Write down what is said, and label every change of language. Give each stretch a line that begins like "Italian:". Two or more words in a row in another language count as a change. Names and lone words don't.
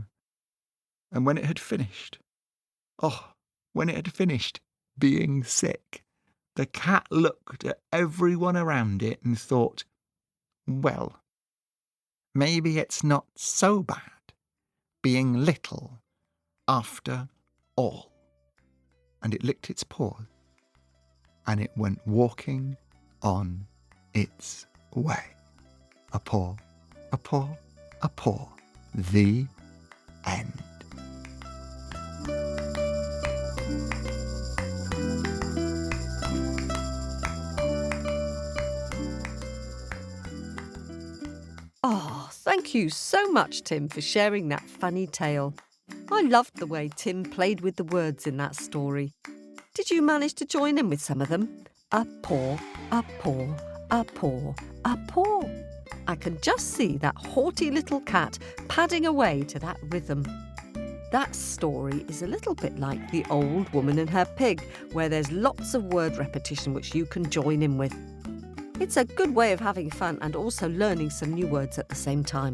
English: And when it had finished, being sick, the cat looked at everyone around it and thought, well, maybe it's not so bad being little after all. And it licked its paws, and it went walking on its way. A paw, a paw, a paw. The end. Oh, thank you so much, Tim, for sharing that funny tale. I loved the way Tim played with the words in that story. Did you manage to join in with some of them? A paw, a paw, a paw, a paw. I can just see that haughty little cat padding away to that rhythm. That story is a little bit like The Old Woman and Her Pig, where there's lots of word repetition which you can join in with. It's a good way of having fun and also learning some new words at the same time.